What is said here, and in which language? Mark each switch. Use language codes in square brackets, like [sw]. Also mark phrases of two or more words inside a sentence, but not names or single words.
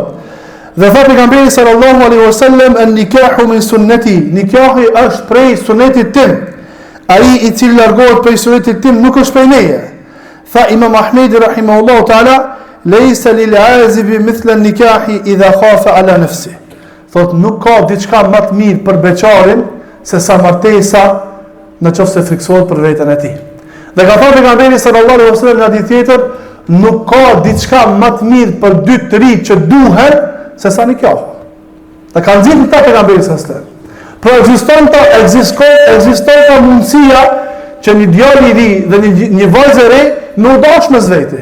[sq] Dhe tha pejgamberi [ar] صلى الله عليه وسلم, النكاح من سنتي, [sq] nikahi është prej sunetit tim. Ai i cili largohet prej sunetit tim nuk është prej meje. Tha Imam Ahmedi [ar] رحمه الله تعالى, ليس للعزب مثل النكاح إذا خاف على نفسه. [sq] Thot nuk ka diçka më të mirë për beqarin se sa martesa në qoftë se friksohet për veten e tij. Dhe ka thënë pejgamberi [ar] صلى الله عليه وسلم [sq] në hadith tjetër, nuk ka diçka më të mirë për dy të rinj që duhen se sa nikah. Dhe kanë thënë këta pejgamberi [ar] صلى الله عليه وسلم. [sq] Por ekziston ta mundësia që një djalë i ri dhe një vajzë e re me u dash mes veti.